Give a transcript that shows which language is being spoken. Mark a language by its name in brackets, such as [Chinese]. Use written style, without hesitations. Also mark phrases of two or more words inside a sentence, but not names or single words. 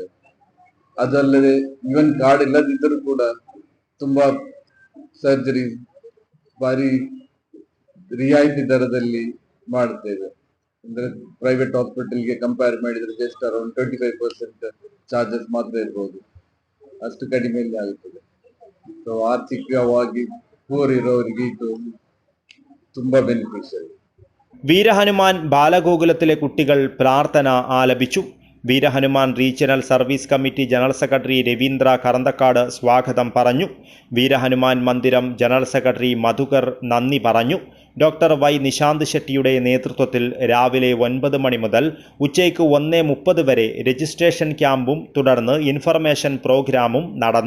[Kannada] ಅದಲ್ಲದೆ ಇವನ್ ಕಾರ್ಡ್ ಇಲ್ಲದಿದ್ದರೂ ಕೂಡ ತುಂಬಾ ಸರ್ಜರಿ ಭಾರಿ ರಿಯಾಯಿತಿ ದರದಲ್ಲಿ ಮಾಡ್ತೇವೆ. ಅಂದ್ರೆ [English] private hospital [Kannada] ಕಂಪೇರ್ ಮಾಡಿದ್ರೆ [English] just around [Kannada] 25% ಚಾರ್ಜಸ್ ಮಾತ್ರ ಇರ್ಬೋದು, ಅಷ್ಟು ಕಡಿಮೆಯಲ್ಲಿ ಆಗುತ್ತದೆ. ಸೊ ಆರ್ಥಿಕವಾಗಿ ಪೂರ್ ಇರೋರಿಗೆ ಇದು ತುಂಬಾ ಬೆನಿಫಿಷಿಯಲ್. [Malayalam] വീരഹനുമാൻ ബാലഗോകുലത്തിലെ കുട്ടികൾ പ്രാർത്ഥന ആലപിച്ചു. വീരഹനുമാൻ റീജിയണൽ സർവീസ് കമ്മിറ്റി [English] general secretary [Malayalam] രവീന്ദ്ര കറന്തക്കാട് സ്വാഗതം പറഞ്ഞു. വീരഹനുമാൻ മന്ദിരം [English] general secretary [Malayalam] മധുകർ നന്ദി പറഞ്ഞു. ഡോക്ടർ വൈ നിശാന്ത് ഷെട്ടിയുടെ നേതൃത്വത്തിൽ രാവിലെ 9 മണി മുതൽ ഉച്ചയ്ക്ക് 1:30 വരെ [English] registration camp [Malayalam] തുടർന്ന് [English] information program [Malayalam] നടന്നു.